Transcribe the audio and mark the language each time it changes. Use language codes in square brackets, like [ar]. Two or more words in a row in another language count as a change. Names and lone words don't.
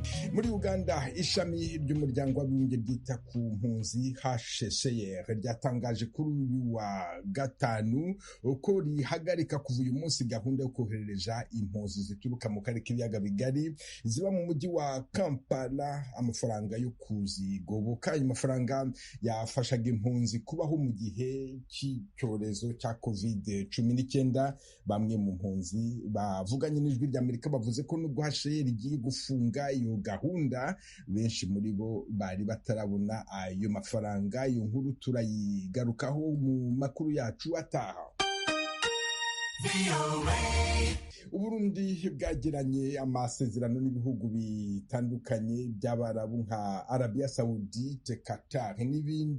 [rw] muri Uganda ishami ry'umuryango w'abibumbye ryita ku mpunzi HCR ryatangaje kuri uyu wa gatanu ko rihagarika kuva uyu munsi gahunda yo koherereza impunzi zituruka mu karere k'ibiyaga bigari ziba mu mujyi wa Kampala amafaranga yo kuzigoboka. Ayo mafaranga yafashaga impunzi kubaho mu gihe cy'icyorezo cya COVID-19. Bamwe mu mpunzi bavuganye n'ijwi ry'Amerika bavuze ko nubwo HCR igiye gufunga iyo gahunda benshi muri bo bari batarabona ayo mafaranga. Iyo nkuru turayigarukaho mu makuru yacu ataha. Uburundi bwagiranye amasezerano n'ibihugu bitandukanye by'Abarabu nka Arabia Saudite, Qatar n'ibindi.